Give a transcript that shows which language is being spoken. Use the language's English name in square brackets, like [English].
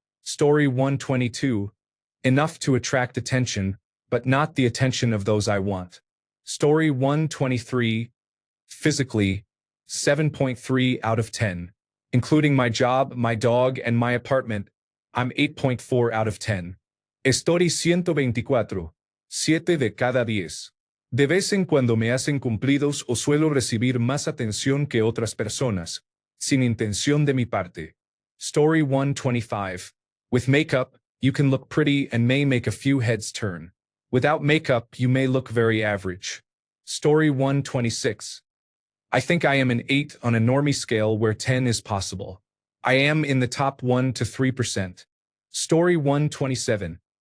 [English] Story 122. Enough to attract attention, but not the attention of those I want. Story 123. Physically, 7.3 out of 10. Including my job, my dog, and my apartment, I'm 8.4 out of 10. Story 124. [Spanish] 7 de cada 10. De vez en cuando me hacen cumplidos o suelo recibir más atención que otras personas, sin intención de mi parte. [English] Story 125. With makeup, you can look pretty and may make a few heads turn. Without makeup, you may look very average. Story 126. I think I am an 8 on a normie scale where 10 is possible. I am in the top 1 to 3%. Story 127.